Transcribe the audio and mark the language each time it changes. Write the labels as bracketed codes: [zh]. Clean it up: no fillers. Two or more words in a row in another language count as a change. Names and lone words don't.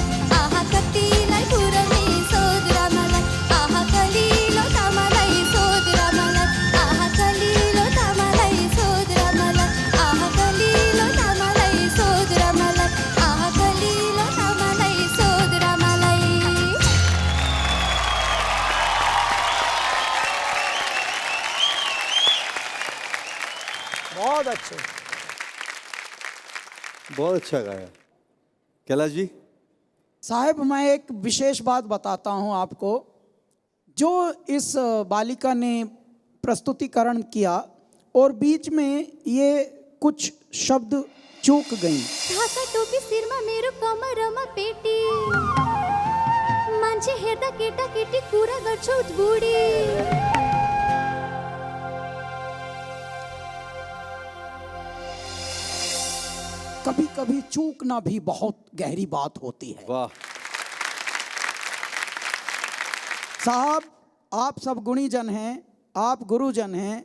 [ne] आहा कतिलाई पुर्याउने सोधरामालाई। आहा कलिलो तामालाई सोधरामालाई। आहा कलिलो तामालाई सोधरामालाई। आहा कलिलो तामालाई सोधरामालाई। आहा कलिलो तामालाई सोधरामालाई। [hi] बहुत अच्छे। बहुत अच्छा गाया। कैलाश जी, साहब मैं एक विशेष बात बताता हूं आपको। जो इस बालिका ने प्रस्तुतिकरण किया और बीच में ये कुछ शब्द चूक गई। [ne] ढाका टोपी शिरमा मेरो, कमरमा पेटी। मान्छे हेर्दा केटा केटी कुरा गर्छौ बुढी। [hi] कभी कभी चूकना भी बहुत गहरी बात होती है। वाह साहब, आप सब गुणीजन हैं, आप गुरुजन हैं।